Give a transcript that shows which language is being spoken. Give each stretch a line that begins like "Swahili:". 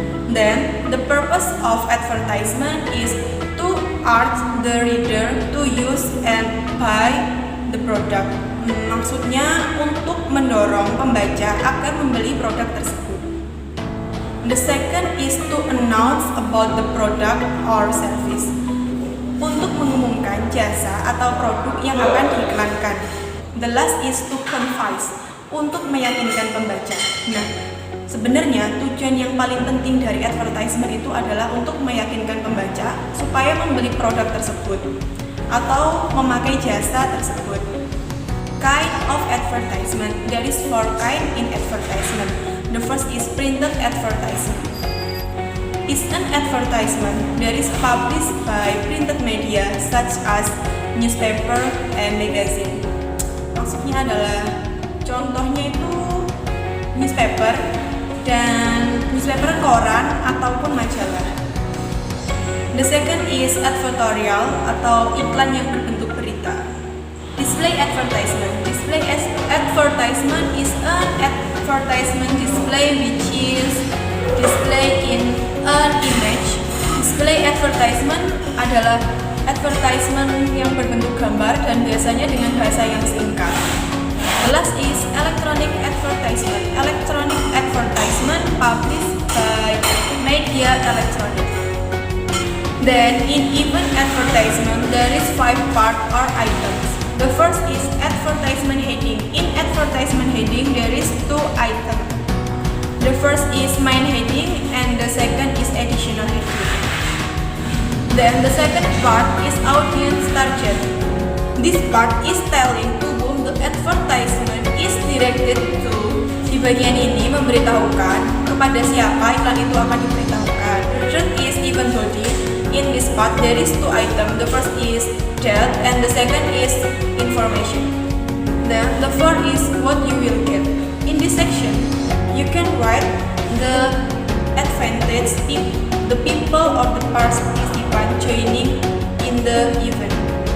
English: Then, the purpose of advertisement is to urge the reader to use and buy the product.
Indonesian: Maksudnya untuk mendorong pembaca akan membeli produk tersebut.
English: The second is to announce about the product or service.
Indonesian: Untuk mengumumkan jasa atau produk yang akan diiklankan.
English: The last is to convince.
Indonesian: Untuk meyakinkan pembaca. Nah, sebenarnya tujuan yang paling penting dari advertisement itu adalah untuk meyakinkan pembaca supaya membeli produk tersebut atau memakai jasa tersebut.
English: Kind of advertisement. There is four kind in advertisement. The first is printed advertisement. It's an advertisement that is published by printed media such as newspaper and magazine.
Indonesian: Maksudnya adalah contohnya itu newspaper dan newspaper koran ataupun majalah.
English: The second is advertorial
Indonesian: atau iklan yang berbentuk berita.
English: Display advertisement. Display advertisement is an advertisement display which is display in an image.
Indonesian: Display advertisement adalah advertisement yang berbentuk gambar dan biasanya dengan bahasa yang singkat.
English: The last is electronic advertisement. Electronic advertisement published by media electronic. Then in event advertisement there is 5 part or items. The first is advertisement heading. In advertisement heading there is 2 items. The first is main heading and the second is additional heading. Then the second part is audience target. This part is telling to whom the advertisement is directed to.
Indonesian: Di bagian ini memberitahukan kepada siapa iklan itu akan diberitahukan.
English: The third is event body. In this part there is 2 items. The first is date and the second is information. Then the fourth is what you will get. In this section you can write the advantage if the people or the participant joining in the event.